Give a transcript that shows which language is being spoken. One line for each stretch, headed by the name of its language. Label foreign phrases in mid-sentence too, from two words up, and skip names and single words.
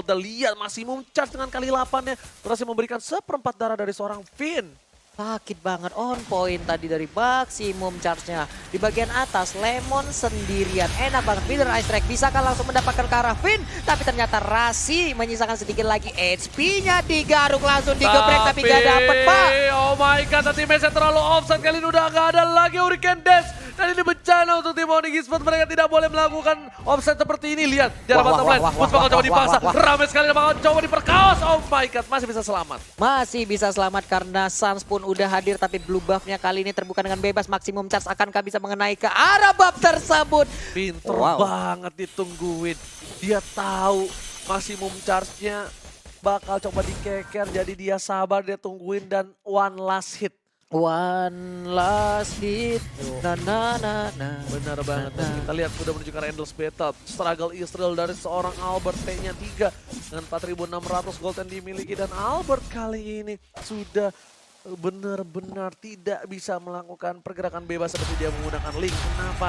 Indonesian: Dan lihat maksimum charge dengan kali 8-nya berhasil memberikan seperempat darah dari seorang Finn. Sakit banget,
English: on point
Indonesian: tadi dari maksimum charge-nya. Di bagian atas, Lemon sendirian. Enak banget, Feeder Ice Strike. Bisakah langsung mendapatkan ke arah Finn? Tapi ternyata Rasi menyisakan sedikit lagi HP-nya. Digaruk langsung digebrek tapi gak dapet, Pak.
English: Oh my god,
Indonesian: nanti match-nya terlalu offside. Kali ini udah gak ada lagi Hurricane Dance. Dan ini bencana untuk tim Onyx Esports. Mereka tidak boleh melakukan offside seperti ini. Lihat, di arah
English: bottom lane.
Indonesian: Boots bakal coba dipaksa. Ramai sekali bakal coba diperkaos.
English: Oh my god,
Indonesian: masih bisa selamat. Masih bisa selamat karena Suns pun udah hadir. Tapi
English: blue buff-nya
Indonesian: kali ini terbuka dengan bebas. Maksimum charge akankah bisa mengenai ke arah buff tersebut? Pinter banget ditungguin. Dia tahu maksimum charge-nya bakal coba dikeker. Jadi dia sabar, dia tungguin dan
English: one last hit. One last hit, na.
Indonesian: Benar banget, dan kita lihat udah menuju ke
English: endless battle.
Indonesian: Struggle Israel dari seorang Albert, T-nya 3 dengan 4.600 gold yang dimiliki. Dan Albert kali ini sudah benar-benar tidak bisa melakukan pergerakan bebas seperti dia menggunakan Link. Kenapa?